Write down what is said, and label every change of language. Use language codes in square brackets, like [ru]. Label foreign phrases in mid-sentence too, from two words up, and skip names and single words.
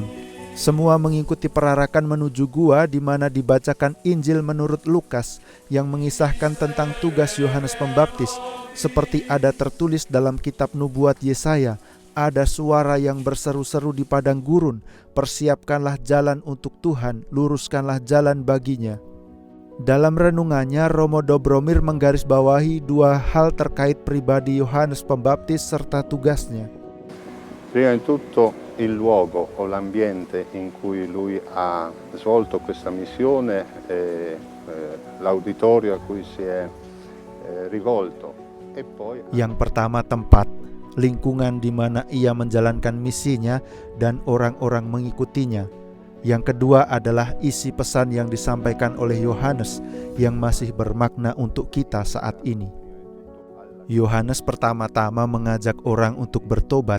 [id] Semua mengikuti perarakan menuju gua di mana dibacakan Injil menurut Lukas yang mengisahkan tentang tugas Yohanes Pembaptis, seperti ada tertulis dalam kitab nubuat Yesaya. Ada suara yang berseru-seru di padang gurun, persiapkanlah jalan untuk Tuhan, luruskanlah jalan baginya. Dalam renungannya, Romo Dobromir menggarisbawahi dua hal terkait pribadi Yohanes Pembaptis serta tugasnya. [it] Prima di tutto il luogo o l'ambiente in cui lui ha svolto questa missione e l'auditorio a cui si è rivolto. E poi [id] yang pertama tempat, lingkungan di mana ia menjalankan misinya dan orang-orang mengikutinya. Yang kedua adalah isi pesan yang disampaikan oleh Yohanes yang masih bermakna untuk kita saat ini. Yohanes pertama-tama mengajak orang untuk bertobat.